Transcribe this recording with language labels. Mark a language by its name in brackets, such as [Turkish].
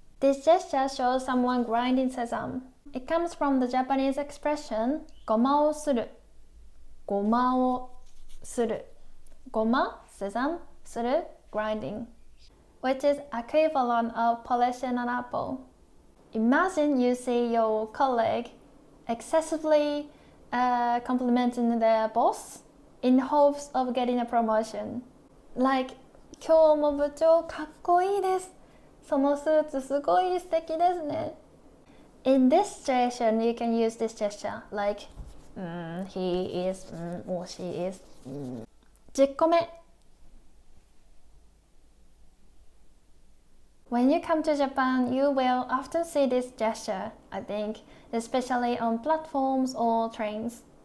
[English] This gesture shows someone grinding sesame. It comes from the Japanese expression [Japanese] ごまをするごまをするごま [English] sesame する grinding, which is equivalent of polishing an apple. Imagine you see your colleague excessively complimenting their boss in hopes of getting a promotion. Like, [Japanese] 今日も部長かっこいいです。そのスーツすごい素敵ですね。 [English] In this situation, you can use this gesture like, he is, or she is. [Japanese] 10個目。 [English] When you come to Japan, you will often see this gesture, I think, especially on platforms or trains.